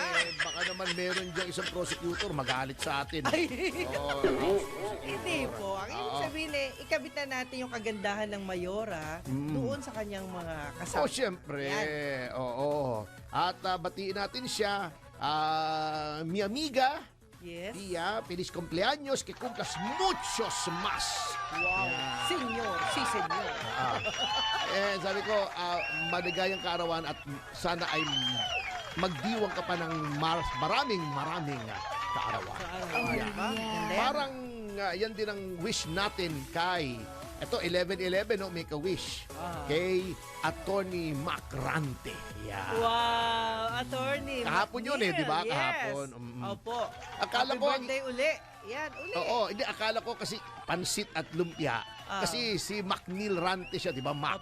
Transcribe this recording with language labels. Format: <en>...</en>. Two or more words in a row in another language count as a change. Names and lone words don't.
<tl>baka naman meron diyang isang prosecutor magalit sa atin. Ay, Oo. hindi po. Ang ibig Oo. sabihin ikabit na natin yung kagandahan ng Mayora doon sa kanyang mga kasama. Oh, syempre. Oo. At batiin natin siya,</tl> <es>mi amiga, Yes. Pia, feliz cumpleaños, que cumplas muchos más. Wow. Senyor. Si senyor.</es> <tl>Sabi ko, maligayang kaarawan at sana ay magdiwang ka pa ng maraming kaarawan. Diba? Ganda yan. Parang yan din ang wish natin kay ito 11/11 no,</tl> <en>make a wish</en> <tl>kay Attorney Macrante. Yeah. Wow, attorney. Kahapon yun di ba? Yes. Kahapon. Opo. Akala Happy ko birthday uli. Yan, uli. Oo, hindi akala ko kasi pansit at lumpia. Kasi si Macnil Rante siya, di ba? Mac</tl>